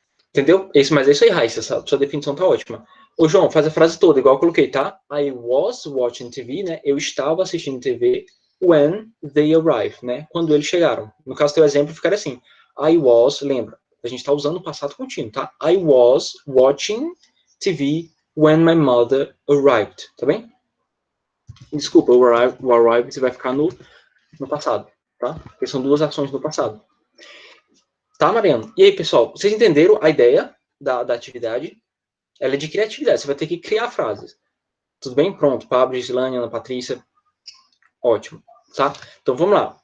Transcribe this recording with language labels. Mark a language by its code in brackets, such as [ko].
[pt] Entendeu? Mas é isso aí, Raíssa. Sua definição tá ótima. Ô, João, faz a frase toda, igual eu coloquei, tá? [en] I was watching TV, [pt] né? Eu estava assistindo TV [en] when they arrived, [pt] né? Quando eles chegaram. No caso, teu exemplo ficaria assim. I was, lembra? A gente está usando o passado contínuo, tá? [en] I was watching TV when my mother arrived, tá bem? [pt] Desculpa, o arrived vai ficar no passado, tá? Porque são duas ações no passado. Tá, Mariano? E aí, pessoal, vocês entenderam a ideia da atividade? Ela é de criatividade, você vai ter que criar frases. Tudo bem? Pronto. Pablo, Gislane, Ana Patrícia. Ótimo. Tá? Então vamos lá.